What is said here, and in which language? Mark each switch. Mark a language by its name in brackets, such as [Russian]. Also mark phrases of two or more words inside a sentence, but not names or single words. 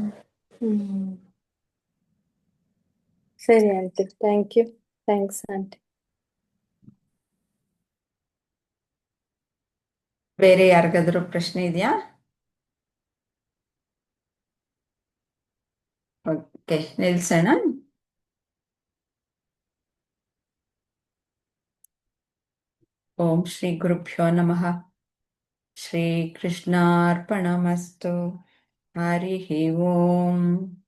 [English] ಹ್ಮ್ ಸರಿ aunty, thank you. thanks aunty. [Kannada] ಬೇರೆ ಯಾರಿಗಾದ್ರೂ ಪ್ರಶ್ನೆ ಇದೆಯಾ? ಓಕೆ, ನಿಲ್ಸೋಣ. [Sanskrit] ॐ श्री गुरुभ्यो नमः. श्री कृष्णार्पणमस्तु। हरि ॐ.